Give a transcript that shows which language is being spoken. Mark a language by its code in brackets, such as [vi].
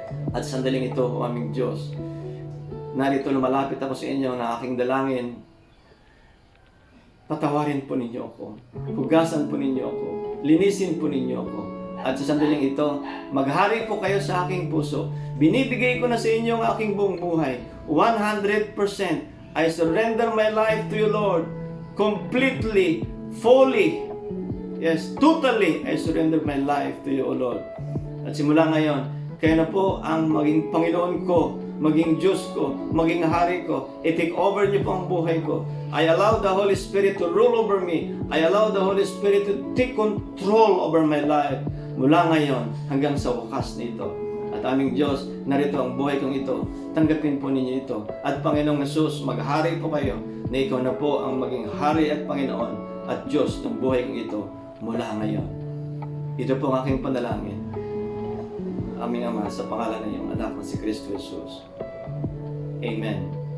[tl] At sandaling ito, O aming Diyos, narito lumalapit ako sa inyo na aking dalangin. Patawarin po ninyo ako. Hugasan po ninyo ako. Linisin po ninyo ako. At sa sandaling ito, maghari po kayo sa aking puso. Binibigay ko na sa inyo ang aking buong buhay. [en] 100%. I surrender my life to you, Lord. Completely, fully. Yes, totally, I surrender my life to you, O Lord. [tl] At simula ngayon, kayo na po ang maging Panginoon ko, maging Diyos ko, maging Hari ko. I-take over niyo po ang buhay ko. [en] I allow the Holy Spirit to rule over me. I allow the Holy Spirit to take control over my life. [tl] Mula ngayon hanggang sa wakas nito. At aming Diyos, narito ang buhay kong ito. Tanggapin po ninyo ito. At Panginoong Jesus, maghari po kayo na ikaw na po ang maging Hari at Panginoon at Diyos ng buhay kong ito mula ngayon. Ito po ang aking panalangin. Aming Ama, sa pangalan ng iyong anak na si Kristo Jesus. Amen.